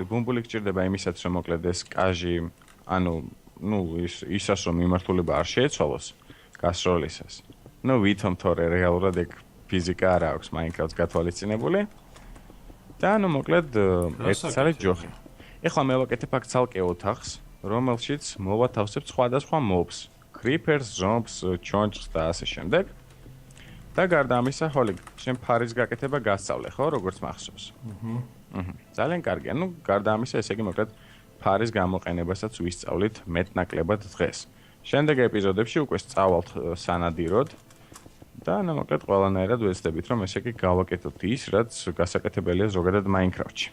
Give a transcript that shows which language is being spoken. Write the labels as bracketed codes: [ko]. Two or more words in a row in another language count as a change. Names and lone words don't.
[ka] ბუმბული გჭირდება იმისათვის რომ მოკლედ ეს კაჟი, ისას რომ მიმართულება არ შეეცვალოს გასროლისას. ვითომ თორე რეალურად ეგ ფიზიკა არ აქვს Minecraft-ს გათვალისწინებული. და მოკლედ ეს არის ჯოხი. ეხლა მე ვაკეთებ აქ ცალკე ოთახს, რომელშიც მოვათავსებ სხვადასხვა [en] mobs, creepers, zombies, [ka] ჩონჩხს და ასე შემდეგ. და გარდა ამისა, Holic, შენ ფარის გაკეთება გასწავლე, ხო, როგორც მახსოვს? ძალიან კარგია. გარდა ამისა, ესე იგი მოკლედ ფარის გამოყენებასაც ვისწავლით მეტნაკლებად დღეს. შემდეგ ეპიზოდებში უკვე სწავლთ სანადიროდ და მოკლედ ყველანაირად ვეცდებით, რომ ესე იგი გავაკეთოთ ის, რაც გასაკეთებელია ზოგადად Minecraft-ში.